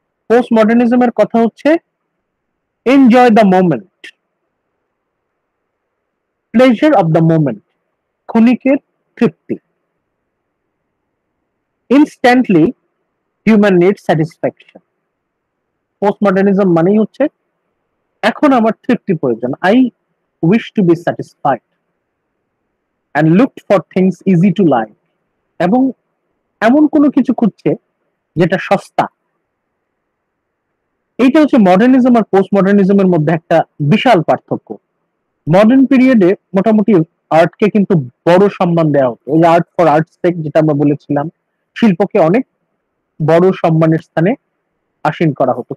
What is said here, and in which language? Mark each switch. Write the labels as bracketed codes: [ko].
[bn] Post মডার্নিজমের কথা হচ্ছে [en] enjoy the moment, pleasure of the moment, [bn] ক্ষণিকের তৃপ্তি। [en] Instantly human need satisfaction. [bn] Post modernism মানেই হচ্ছে এখন আমার তৃপ্তি প্রয়োজন, [en] wish to be satisfied and looked for things easy to like, [bn] এবং এমন কোনো কিছু খুঁজছে যেটা সস্তা। এইটা হচ্ছে মডার্নিজম আর পোস্ট মডার্নিজমের মধ্যে একটা বিশাল পার্থক্য। মডার্ন পিরিয়ডে মোটামুটি আর্টকে কিন্তু বড় সম্মান দেওয়া হতো, এই [en] art for art's sake [bn] যেটা আমরা বলেছিলাম, শিল্পকে অনেক বড় সম্মানের স্থানে আসীন করা হতো।